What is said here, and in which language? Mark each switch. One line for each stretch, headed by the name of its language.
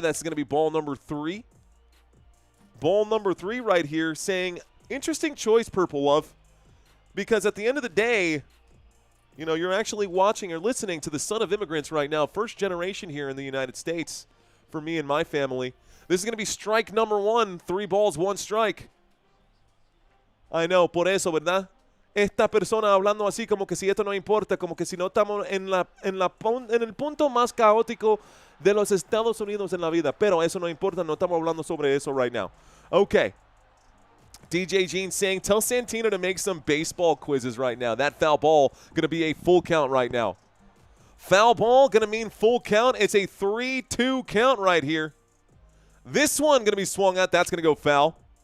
English: That's going to be ball number 3. Ball number 3 right here saying, interesting choice, Purple Love, because at the end of the day, you know, you're actually watching or listening to the son of immigrants right now, first generation here in the United States for me and my family. This is going to be strike number 1, 3 balls, 1 strike. I know,
Spanish: por eso, ¿verdad? Esta persona hablando así como que si esto no importa, como que si no estamos en el punto más caótico de los Estados Unidos en la vida. Pero eso no importa, no estamos hablando sobre eso
English: right now.
Spanish: Okay.
English: DJ Jean saying, tell Santino to make some baseball quizzes right now. That foul ball going to be a full count right now. Foul ball going to mean full count. It's a 3-2 count right here. This one going to be swung at. That's going to go foul.